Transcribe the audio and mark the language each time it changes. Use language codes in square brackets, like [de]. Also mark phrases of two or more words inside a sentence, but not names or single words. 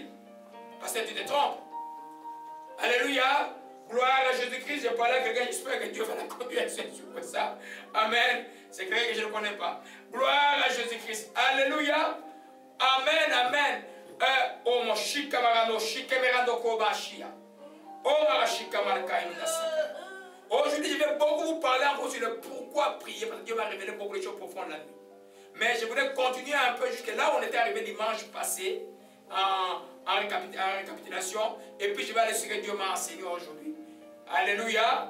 [fr] Parce que tu te trompes. Alléluia. Gloire à Jésus-Christ. Je parlais à quelqu'un, j'espère que Dieu va la conduire sur ça. Amen. C'est quelqu'un que je ne connais pas. Gloire à Jésus-Christ. Alléluia. Amen, amen. Oh mon chikamarano, chikemerando kobashia. Oh marachikamarka inasaka. Aujourd'hui, je vais beaucoup vous parler encore sur le pourquoi prier, parce que Dieu m'a révélé beaucoup de choses profondes la nuit. Mais je voulais continuer un peu jusqu'à là où on était arrivé dimanche passé, en récapitulation, et puis je vais aller sur ce que Dieu m'a enseigné aujourd'hui. Alléluia.